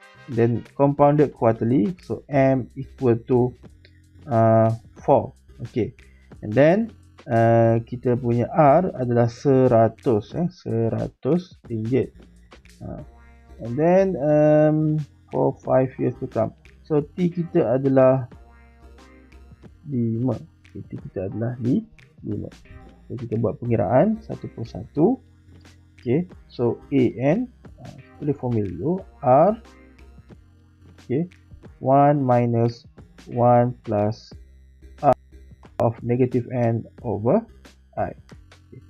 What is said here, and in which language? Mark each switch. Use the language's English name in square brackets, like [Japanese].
[English] Then compounded quarterly, so M equal to 4. Okay. And then [Malay] kita punya R adalah 100 ringgit. [English] And then for 5 years to come. [Malay] So T kita adalah 5. T kita adalah 5. So kita buat pengiraan satu persatu. Okay. [English] So AN [Malay] kita boleh [English] formula dulu. R, okay, 1 minus 1 plus R of negative N over I. Okay.